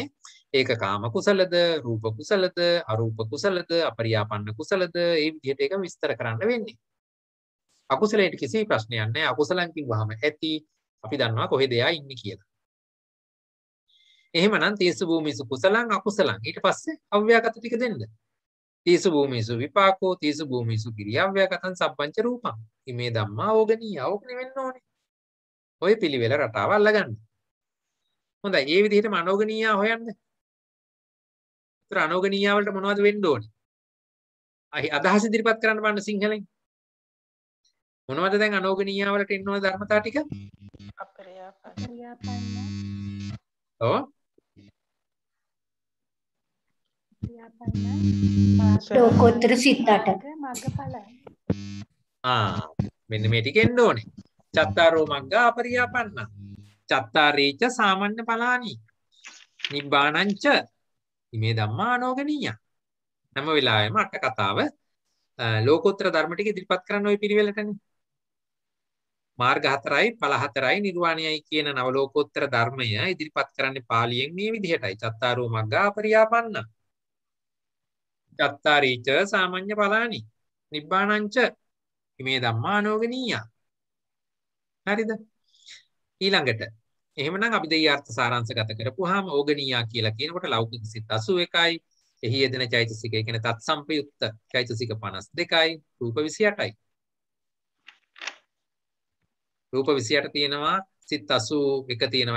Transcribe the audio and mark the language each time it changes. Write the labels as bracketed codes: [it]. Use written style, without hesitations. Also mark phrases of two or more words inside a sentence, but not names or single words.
[si] ඒක කාම කුසලද, රූප කුසලද, අරූප කුසලද, අපරියාපන්න කුසලද, ඒ විදිහට ඒක විස්තර කරන්න වෙන්නේ. අකුසලයට කිසි ප්‍රශ්නයක් නැහැ. අකුසලං කිව්වහම ඇති අපි දන්නවා කොහෙද එයා ඉන්නේ කියලා. එහෙමනම් [pi] තීසු භූමිසු කුසලං අකුසලං [si] ඊට පස්සේ අව්‍යාකත ටික දෙන්න. [pi] තීසු භූමිසු විපාකෝ තීසු භූමිසු කිරියාව්‍යාකතං සබ්බංච රූපං. ඉමේ ධම්මා ඕගනීය. [si] ඕකනේ වෙන්න ඕනේ. ඔය පිළිවෙල රටාව අල්ලගන්න. හොඳයි. මේ විදිහටම අනෝගනීය හොයන්න. ඒතර අනෝගනීය වලට මොනවද වෙන්න ඕනේ? අදහස් ඉදිරිපත් කරන්න බලන්න සිංහලෙන්. මොනවද දැන් අනෝගනීය වලට එන්න ඕන ධර්මතා ටික? අපරියාපන්න. ඔව්. ලෝකෝත්තර සිත් 8. මග්ගඵල. මෙන්න මේ ටික එන්න ඕනේ. [pi] චත්තාරෝ මග්ගා අපරියාපන්න. චත්තාරීච සාමාන්‍ය ඵලානි. නිබ්බාණංච ඉමේ ධම්මා අනෝගනීය. [si] හැම වෙලාවෙම අට කතාව ලෝකෝත්තර ධර්ම ටික ඉදිරිපත් කරන්න ওই පිළිවෙලටනේ. මාර්ග 4යි ඵල 4යි නිර්වාණයයි කියන නව ලෝකෝත්තර ධර්මය ඉදිරිපත් කරන්නේ පාලියෙන් මේ විදිහටයි. [pi] චත්තාරෝ මග්ගා අපරියාපන්න. චත්තාරීච සාමාන්‍ය ඵලානි. නිබ්බාණංච ඉමේ ධම්මා අනෝගනීය. [si] හරිද? ඊළඟට එහෙමනම් අපි දෙය අර්ථ සාරාංශගත කරපුවාම ඕගනීය කියලා කියනකොට ලෞකික සිත් 81යි. එහි යෙදෙන චෛතසික ඒ කියන්නේ තත් සම්පයුක්ත චෛතසික 52යි. රූප 28යි. රූප 28 තියෙනවා සිත් 81 තියෙනවා.